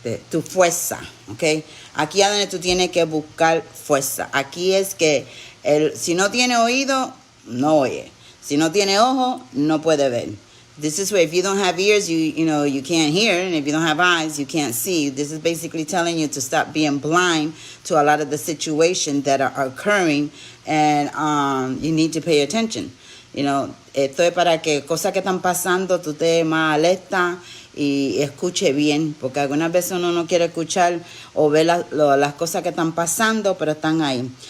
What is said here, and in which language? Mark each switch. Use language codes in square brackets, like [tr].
[es] Tu fuerza, ¿ok? Aquí es donde tú tienes que buscar fuerza. Aquí es que si no tiene oído, no oye. Si no tiene ojo, no puede ver. [en] This is where if you don't have ears, you can't hear, and if you don't have eyes, you can't see. This is basically telling you to stop being blind to a lot of the situations that are occurring, and you need to pay attention. [es] Esto es para que cosas que están pasando, tú estés más alerta y escuche bien, porque algunas veces uno no quiere escuchar o ver las cosas que están pasando, pero están ahí.